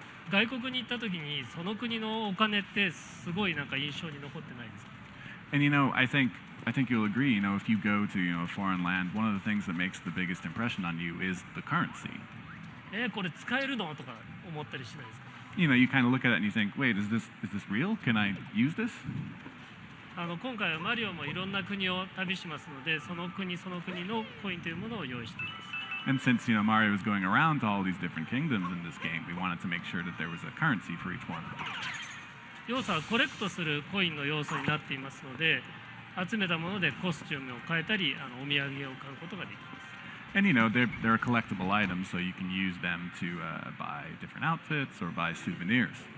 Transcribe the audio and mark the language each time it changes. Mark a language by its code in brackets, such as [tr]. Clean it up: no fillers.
[ja] 外国に行った時にその国のお金ってすごいなんか印象に残ってないですか？ [en] And I think you'll agree. If you go to a foreign land, one of the things that makes the biggest impression on you is the currency. [ja] これ使えるのとか思ったりしないですか？ [en] You kind of look at it and you think, wait, is this real? Can I use this? [ja] 今回はマリオもいろんな国を旅しますので、その国その国のコインというものを用意しています。 [en] And since Mario is going around to all these different kingdoms in this game, we wanted to make sure that there was a currency for each one. [ja] 要素はコレクトするコインの要素になっていますので、集めたものでコスチュームを変えたり、お土産を買うことができます。 [en] And they're collectible items, so you can use them to buy different outfits or buy souvenirs.